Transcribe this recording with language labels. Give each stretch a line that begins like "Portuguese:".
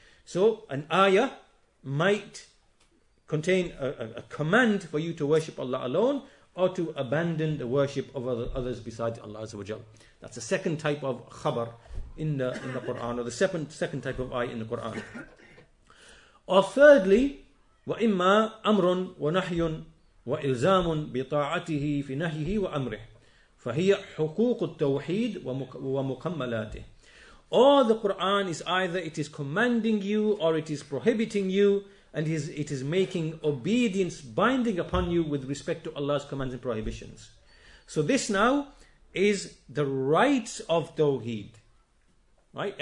English: So an ayah might contain a command for you to worship Allah alone, or to abandon the worship of others besides Allah Azza wa Jal. That's the second type of khabar in the Quran, or the second type of ayah in the Quran. Or thirdly,
Arabic: وَإِمَّا أَمْرٌ وَنَحْيٌ وَإِلْزَامٌ بِطَاعَتِهِ فِي نَهْيِهِ وَأَمْرِهِ فَهِيَ حُقُوقُ التَّوْحِيدِ وَمُكَمَّلَاتِهِ.
English: Or the Quran is either it is commanding you or it is prohibiting you, and it is making obedience binding upon you with respect to Allah's commands and prohibitions. So this now is the rights of Tawheed. Right?